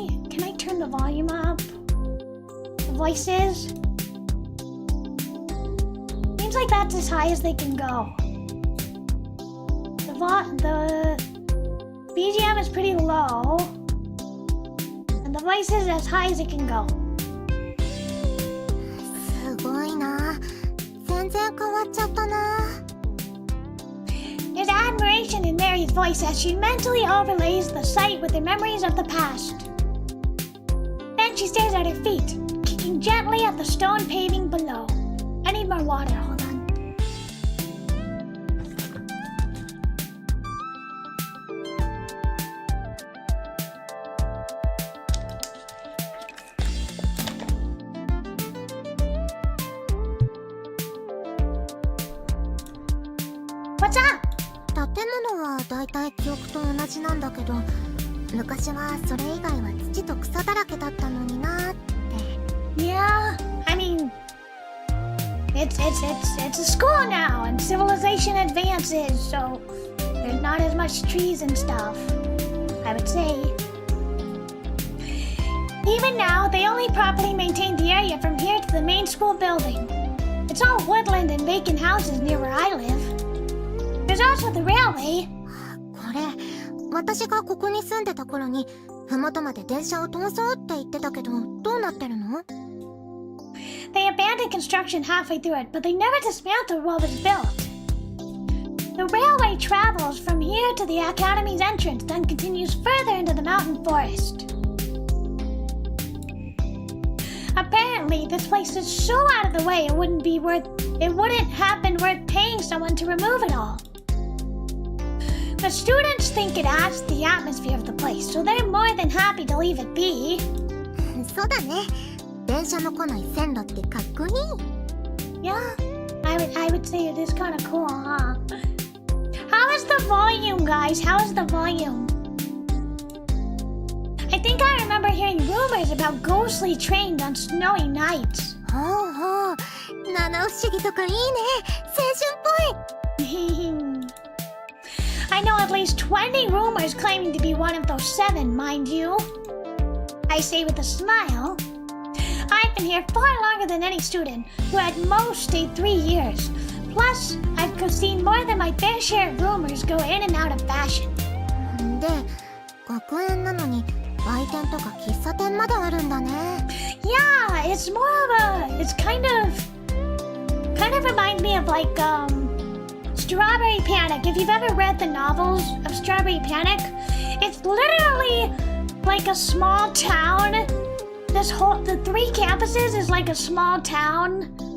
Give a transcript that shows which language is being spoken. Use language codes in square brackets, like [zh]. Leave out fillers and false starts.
[en] Can I turn the volume up? The voices? Seems like that's as high as they can go. The BGM is pretty low. And the voice is as high as it can go. [ja] すごいな。全然変わっちゃったな。 [en] There's admiration in Mary's voice as she mentally overlays the sight with the memories of the past. Then she stares at her feet, kicking gently at the stone paving below. I need more water, hold on. What's up? [ja] 建物はだいたい記憶と同じなんだけど、昔はそれ以外は土と草だらけだったのになって。 [en] Yeah, I mean, it's a school now, and civilization advances, so there's not as much trees and stuff, I would say. Even now, they only properly maintain the area from here to the main school building. It's all woodland and vacant houses near where I live. There's also the railway. [ja] これ、私がここに住んでた頃に、麓まで電車を通そうって言ってたけど、どうなってるの？ [en] They abandoned construction halfway through it, but they never dismantled what was built. The railway travels from here to the academy's entrance, then continues further into the mountain forest. Apparently, this place is so out of the way it wouldn't have been worth paying someone to remove it all. The students think it adds to the atmosphere of the place, so they're more than happy to leave it be. [ja] そうだね。電車の来ない線路ってかっこいい。 [en] Yeah, I would say it is kind of cool, huh? How is the volume, guys? How is the volume? I think I remember hearing rumors about ghostly trains on snowy nights. [ja] ほうほう。七不思議とかいいね。青春っぽい。 [en] I know at least 20 rumors claiming to be one of those 7, mind you. I say with a smile. I've been here far longer than any student, who at most stayed 3 years. Plus, I've seen more than my fair share of rumors go in and out of fashion. [ja] で、学園なのに売店とか喫茶店まであるんだね。 [en] Yeah, it's more of a... It's kind of reminds me of like, Strawberry Panic. If you've ever read the novels of Strawberry Panic, it's literally like a small town. The 3 campuses is like a small town.